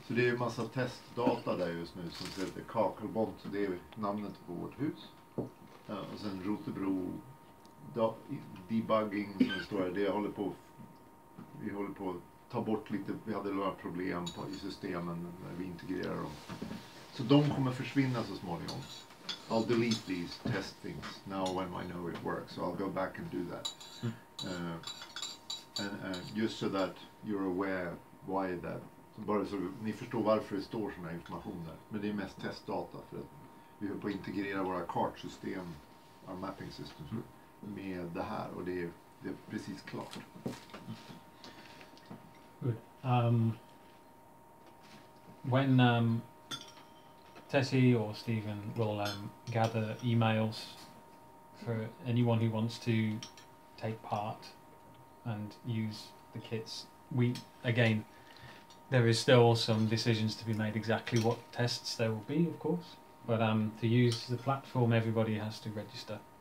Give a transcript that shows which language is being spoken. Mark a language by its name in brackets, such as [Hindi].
[Swedish] Så det är ju massa testdata där just nu som heter kakelbond, så det är namnet på vårt hus. Och sen Rotebro debugging som det står här, vi håller på att ta bort lite, vi hade några problem i systemen när vi integrerar dem. Så de kommer försvinna så småningom. [English] I'll delete these test things now when I know it works, so I'll go back and do that. And just so that you're aware why that. [Swedish] Så bara så ni förstår varför det står sån här information där. Men det är mest testdata för att vi håller på att integrera våra kartsystem, [English] our mapping systems, [Swedish] med det här, och det är precis klart. [English] Good. When Tessie or Stephen will gather emails for anyone who wants to take part and use the kits, there is still some decisions to be made exactly what tests there will be, of course, but to use the platform everybody has to register.